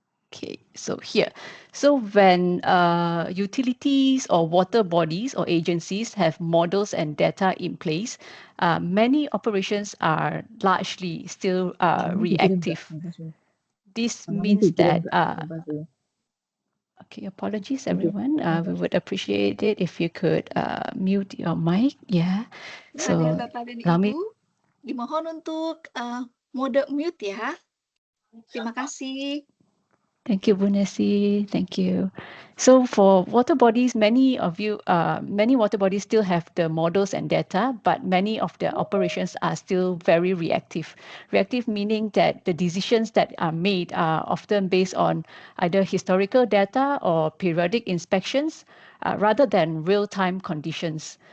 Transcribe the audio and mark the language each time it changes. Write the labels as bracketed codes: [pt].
[en] Okay, so here. So when utilities or water bodies or agencies have models and data in place, many operations are largely still reactive. This means that, okay, apologies everyone. We would appreciate it if you could mute your mic. Yeah. [id] So, Bapak dan Ibu, dimohon untuk mode mute ya. Terima kasih. [en] Thank you, Bu Nesi. Thank you. So for water bodies, many water bodies still have the models and data, but many of their operations are still very reactive. Reactive meaning that the decisions that are made are often based on either historical data or periodic inspections rather than real-time conditions.